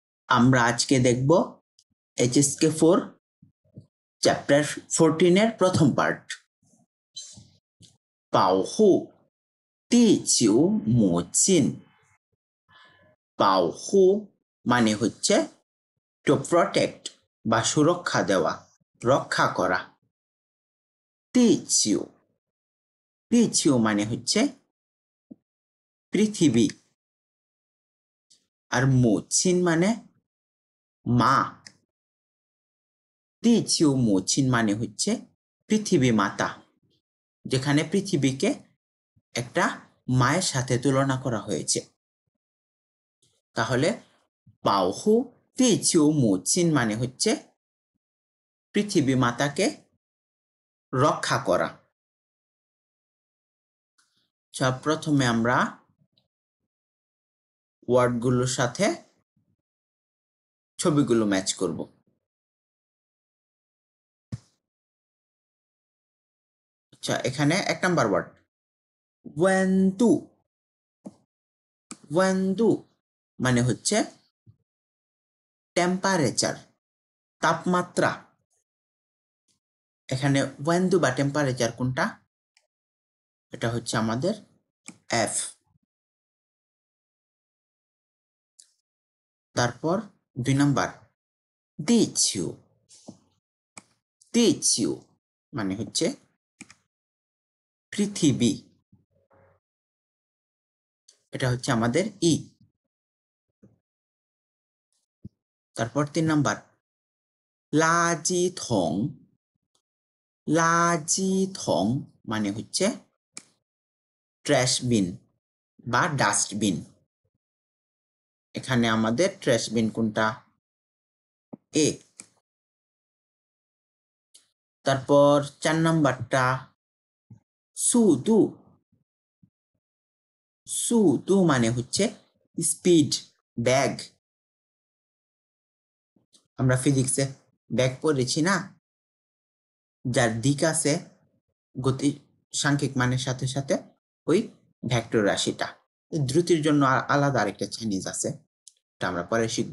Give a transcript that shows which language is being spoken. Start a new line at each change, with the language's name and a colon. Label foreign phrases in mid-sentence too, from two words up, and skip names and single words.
Bangla: আমরা আজকে দেখব HSK4 চ্যাপ্টার 14 এর প্রথম পার্ট
Chinese: 保护地球母亲 保护
Bangla: মানে হচ্ছে
English: to protect
Bangla: বা সুরক্ষা দেওয়া, রক্ষা করা।
Chinese: 地球 地球
Bangla: মানে হচ্ছে পৃথিবী, আর 母亲 মানে মা।
Chinese: 地球母亲
Bangla: মানে হচ্ছে পৃথিবী মাতা, যেখানে পৃথিবীকে একটা মায়ের সাথে তুলনা করা হয়েছে। তাহলে
Chinese: 保护地球母亲
Bangla: মানে হচ্ছে পৃথিবী মাতাকে রক্ষা করা। প্রথমে আমরা ওয়ার্ডগুলোর সাথে ছবিগুলো ম্যাচ করব। আচ্ছা, এখানে 1 নাম্বার ওয়ার্ড
Chinese: 温度 温度
Bangla: মানে হচ্ছে টেম্পারেচার, তাপমাত্রা। এখানে 温度বা টেম্পারেচার কোনটা? এটা হচ্ছে আমাদের F। তারপর 2 নাম্বার
Chinese: 地球 地球
Bangla: মানে হচ্ছে পৃথিবী, এটা হচ্ছে আমাদের ই। তারপর 3 নাম্বার
Chinese: 垃圾桶 垃圾桶
Bangla: মানে হচ্ছে
English: trash bin
Bangla: বা ডাস্টবিন। এখানে আমাদের
English: trash bin
Bangla: কোনটা? এ। তারপর 4 নাম্বারটা
Chinese: 速度 速度
Bangla: মানে হচ্ছে স্পিড, ব্যাগ। আমরা ফিজিক্সে ব্যাগ পড়েছি না, যার দিক আছে গতি সাংখ্যিক মানের সাথে সাথে ওই ভেক্টর রাশিটা। দ্রুতির জন্য আলাদা আরেকটা চাইনিজ আছে, এটা আমরা পরে শিখব।